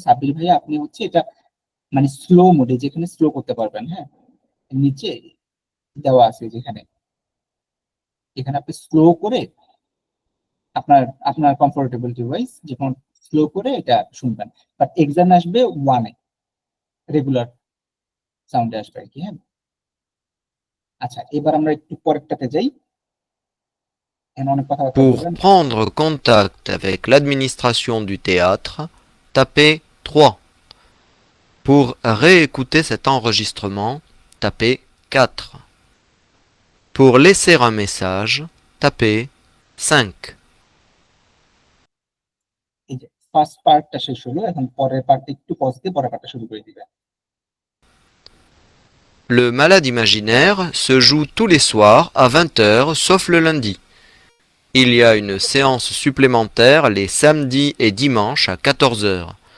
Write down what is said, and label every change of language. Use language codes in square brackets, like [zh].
[bn] সাব্বির ভাইয়া আপনি হচ্ছে এটা মানে স্লো মোডে, যেখানে স্লো করতে পারবেন, হ্যাঁ নিচে দেওয়া আছে যেখানে, এখানে আপনি স্লো করে আপনার আপনার কমফোর্টেবল ডিভাইস যখন স্লো করে এটা শুনবেন, বাট এক্সাম আসবে 1-এ, রেগুলার সাউন্ডে আসবে আর কি। হ্যাঁ, আচ্ছা এবার আমরা একটু পরেরটাতে যাই, এখানে অনেক কথাবার্তা [fr] Pour [bn] বলবেন। [fr] prendre contact avec l'administration du théâtre, tapez 3. Pour réécouter cet enregistrement, tapez 4. Pour laisser un message, tapez 5. [bn] এই যে ফার্স্ট পার্টটা শেষ হলো, এখন পরের পার্টটা একটু পজ দিয়ে পরের পার্টটা শুরু করে দিবেন। [fr] Le malade imaginaire se joue tous les soirs à 20 heures sauf le lundi. Il y a une séance supplémentaire les samedis et dimanches à 14 heures.